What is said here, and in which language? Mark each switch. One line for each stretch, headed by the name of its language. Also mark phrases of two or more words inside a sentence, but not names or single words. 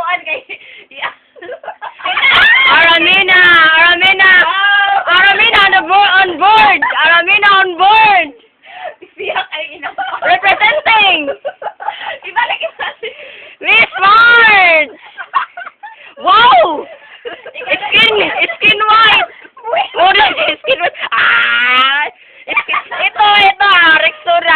English: Yeah. Aramina! Aramina! Aramina on board! Aramina on board!
Filipino: Siyak ay ina.
English: Representing!
Filipino: Ibalik natin.
English: Miss Marge! Wow! Skin white! Skin white!
Filipino: Ah! Ito, Rexona.